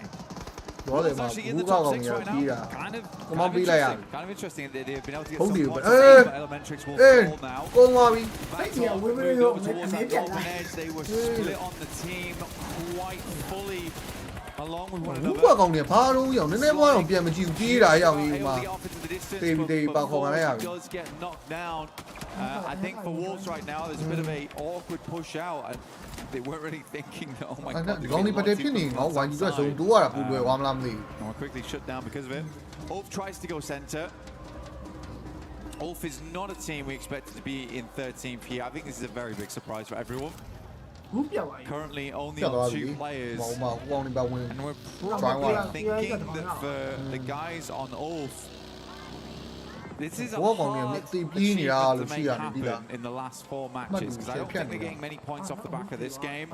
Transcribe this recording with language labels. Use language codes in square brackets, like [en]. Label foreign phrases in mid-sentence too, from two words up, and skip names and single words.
[en] Wolves actually in the top 6 right now. Kind of interesting. They've been able to get some points. Elementrix will fall now. Back to off, moving over towards that open edge. They were split on the team quite fully along with one [my] ဘူး [en] another. [my] ကွာကောင်တွေဘာလို့ရောက်နည်းနည်းပွားတော့ပြန်မကြည့်ဘူးပြေးတာရောက်ပြီးဒီမှာ [en] does get knocked down. I think for Wolves right now, there's a bit of a awkward push out, and they weren't really thinking that. Oh my God! [my] ဒီကောင်တွေပတ်တယ်ဖြစ်နေငေါဝိုင်းကြီးကစုံတိုးရတာပူလွယ်သွားမလားမသိဘူး [en] Quickly shut down because of it. Ulf tries to go center. Ulf is not a team we expected to be in 13th here. I think this is a very big surprise for everyone. Currently only on 2 players. And we're probably thinking that for the guys on Ulf, this is a hard achievement to make happen in the last 4 matches, because I don't think they're getting many points off the back of this game.